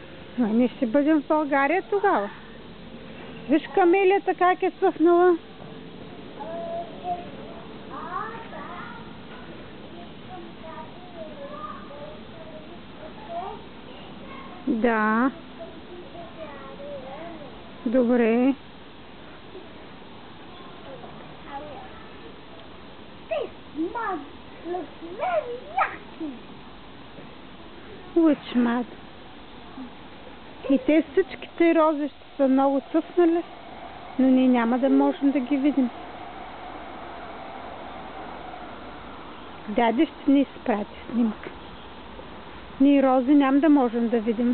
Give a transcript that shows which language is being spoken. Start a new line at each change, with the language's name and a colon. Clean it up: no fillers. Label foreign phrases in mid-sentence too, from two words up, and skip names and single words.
Bulgarian: Ние ще бъдем в България тогава. Виж камелията как е цъфнала. Да. Добре.
English: This mud looks very yucky. Which mud?
Bulgarian: И те всичките рози ще са много цъфнали, но ние няма да можем да ги видим. Дядя ще ни изпрати снимка. Ние рози няма да можем да видим.